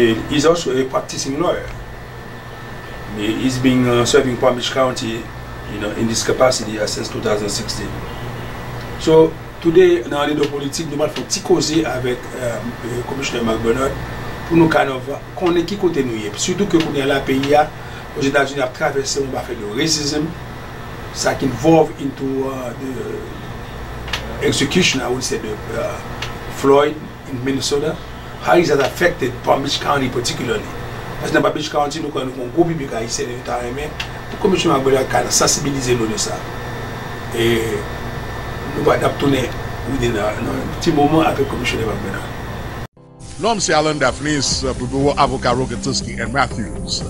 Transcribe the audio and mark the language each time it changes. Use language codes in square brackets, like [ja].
[en] He's also a practicing lawyer. He's been serving Palm Beach County, in this capacity since 2016. [fr] So today, dans ANDEDAN POLITIC, nous allons faire un petit causer avec le commissionnaire Mack pour nous connaître qui côté nous y est. Surtout que nous avons pays aux États-Unis à traverser un fait de racism, [en] ça qui involve into the execution, I would say, Floyd in Minnesota. How is that affected Palm Beach County particularly? [fr] Parce que dans Palm Beach County, nous avons un gros public haïtien de l'État, mais la commission Mack a sensibilisé nous de ça. Et nous allons tourner un petit moment avec le commissionnaire Mack. Nom c'est Dr Marc Lafalaise pour bureau avocat Rogetowski and Matthews.